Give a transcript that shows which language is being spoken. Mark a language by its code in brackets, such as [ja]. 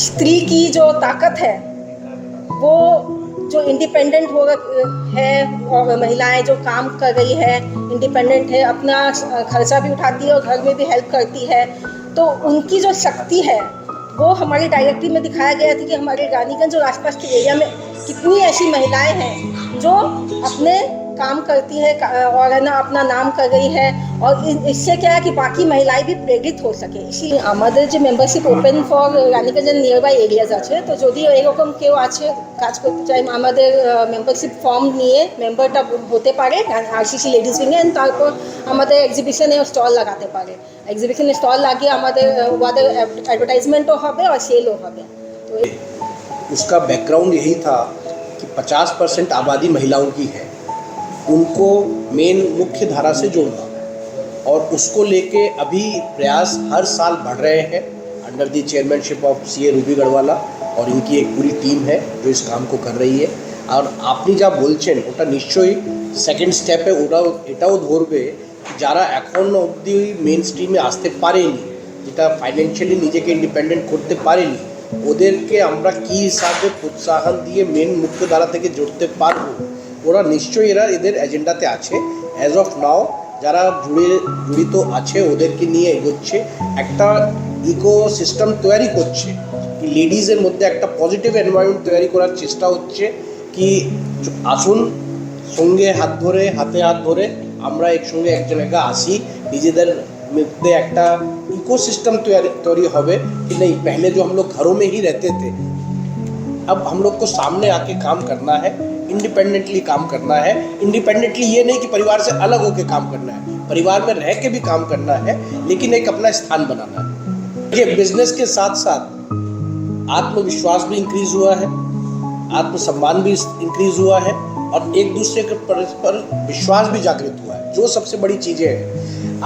[hi] स्त्री की जो ताकत है वो जो इंडिपेंडेंट हो है, और महिलाएं जो काम कर रही है, इंडिपेंडेंट है, अपना खर्चा भी उठाती है और घर में भी हेल्प करती है, तो उनकी जो शक्ति है वो हमारी डायरेक्टरी में दिखाया गया था कि हमारे रानीगंज और आसपास के एरिया में कितनी ऐसी महिलाएं हैं जो अपने काम करती है और है ना अपना नाम कर रही है, और इससे क्या है कि बाकी महिलाएं भी प्रेरित हो सके। इसी [bn] আমাদের যে membership open for রানীগঞ্জের nearby areas আছে, তো যদি এরকম কেউ আছে কাজ করতে চাই আমাদের মেম্বারশিপ ফর্ম নিয়ে মেম্বারটা হতে পারে আরসিসি লেডিস উইংয়ে, তারপর আমাদের এক্সিবিশনে স্টল লাগাতে পারে। এক্সিবিশনে স্টল লাগিয়ে আমাদের ওদের অ্যাডভার্টাইজমেন্টও হবে আর সেলও হবে। তো [hi] उसका बैकग्राउंड यही था कि 50% आबादी महिलाओं की है, उनको मेन मुख्य धारा से जोड़ना, और उसको लेके अभी प्रयास हर साल बढ़ रहे हैं under the chairmanship of CA Ruby गढ़वाला, और इनकी एक पूरी टीम है जो इस काम को कर रही है। [bn] और आपनी जा बोलছেন ওটা নিশ্চয়ই সেকেন্ড স্টেপে এটাও ধরবে যারা এখন অবধি মেন স্ট্রিমে আসতে পারেনি, যেটা ফাইন্যান্সিয়ালি নিজেকে ইন্ডিপেন্ডেন্ট করতে পারেনি, ওদেরকে আমরা কী হিসাবে প্রোৎসাহন দিয়ে মেন মুখ্যধারা থেকে জড়তে পারবো, ওরা নিশ্চয়ই এদের এজেন্ডাতে আছে। অ্যাজ অফ নাও যারা জড়িত আছে ওদেরকে নিয়ে এগোচ্ছে, একটা ইকোসিস্টেম তৈরি করছে, কি লেডিজের মধ্যে একটা পজিটিভ এনভায়রনমেন্ট তৈরি করার চেষ্টা হচ্ছে, কি আসুন সঙ্গে হাত ধরে হাতে হাত ধরে আমরা একসঙ্গে এক জায়গায় আসি, নিজেদের মধ্যে একটা [hi] इकोसिस्टम तैयारी होवे कि नहीं पहले जो हम लोग घरों में ही रहते थे, अब हम लोग को सामने आके काम करना है, [bn] इंडिपेंडेंटली काम करना है। [hi] इंडिपेंडेंटली ये नहीं कि परिवार से अलग होकर काम करना है, परिवार में रह के भी काम करना है, लेकिन एक अपना स्थान बनाना है। ये बिजनेस के साथ साथ आत्मविश्वास भी इंक्रीज हुआ है, आत्मसम्मान भी इंक्रीज हुआ है, और एक दूसरे के परस्पर विश्वास भी जागृत हुआ है, जो सबसे बड़ी चीज़ें हैं।